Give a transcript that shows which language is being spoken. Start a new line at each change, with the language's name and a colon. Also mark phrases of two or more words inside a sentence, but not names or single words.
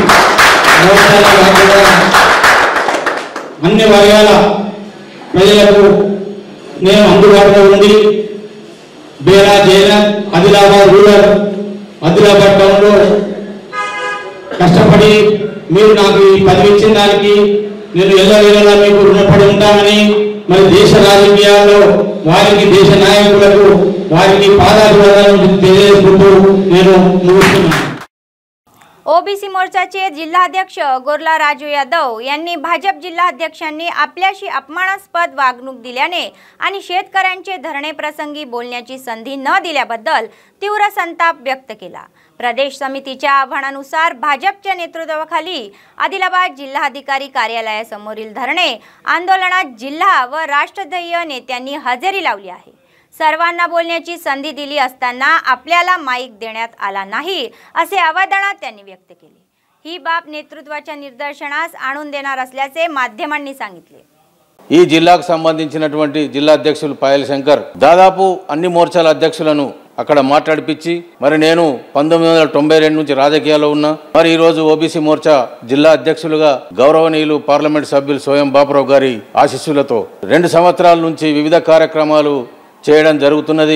Telugu: అన్ని వర్గాల ప్రజలకు నేను అందుబాటులో ఉండి బేరా జైనత్ ఆదిలాబాద్ రూరల్ ఆదిలాబాద్ టౌన్లో కష్టపడి మీరు నాకు ఈ పదవి ఇచ్చిన దానికి నేను ఎల్లవేళలా మీకు రుణపడి ఉంటానని, మరి దేశ రాజకీయాల్లో వారికి దేశ నాయకులకు వారికి పాదాభివందనాలు తెలియజేసుకుంటూ నేను ముగిస్తున్నాను.
Marathi: ओबीसी मोर्चाचे जिल्हाध्यक्ष गोरला राजू यादव यांनी भाजप जिल्हाध्यक्षांनी आपल्याशी अपमानास्पद वागणूक दिल्याने आणि शेतकऱ्यांचे धरणे प्रसंगी बोलण्याची संधी न दिल्याबद्दल तीव्र संताप व्यक्त केला. प्रदेश समितीच्या आव्हानानुसार भाजपच्या नेतृत्वाखाली आदिलाबाद जिल्हाधिकारी कार्यालयासमोरील धरणे आंदोलनात जिल्हा व राष्ट्रध्येय नेत्यांनी हजेरी लावली आहे. सर्वांना बोलण्याची संधी दिली असताना आपल्याला माईक देण्यात आला नाही असे आवाहन त्यांनी व्यक्त केले. ही बाब नेतृत्वाच्या निर्देशनास आणून देणार असल्याचे माध्यमांनी सांगितले.
Telugu: ఈ జిల్లాకు సంబంధించినటువంటి జిల్లా అధ్యక్షులు పాయల్ శంకర్ దాదాపు అన్ని మోర్చాల అధ్యక్షులను అక్కడ మాట్లాడిపిచ్చి మరి నేను 1992 నుంచి రాజకీయాల్లో ఉన్నా. మరి ఈ రోజు ఓబీసీ మోర్చా జిల్లా అధ్యక్షులుగా గౌరవనీయులు పార్లమెంట్ సభ్యులు స్వయం బాపురావు గారి ఆశీస్సులతో 2 సంవత్సరాల నుంచి వివిధ కార్యక్రమాలు చేయడం జరుగుతున్నది.